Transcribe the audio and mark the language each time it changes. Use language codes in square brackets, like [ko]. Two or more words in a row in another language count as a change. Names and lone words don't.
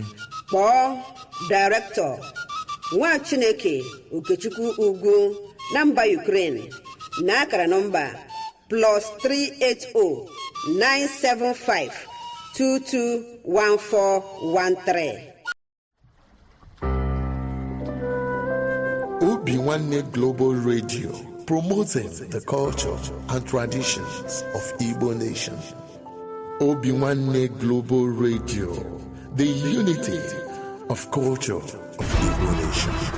[ig] kpọọ Director Nwa Chineke Okechukwu Ugwu na mba Ukraine na akara nọmba +380 975 221413. [en] Obinwannem Global Radio, promoting the culture and traditions of Igbo nation. Obinwannem Global Radio, the unity of culture of Igbo nation.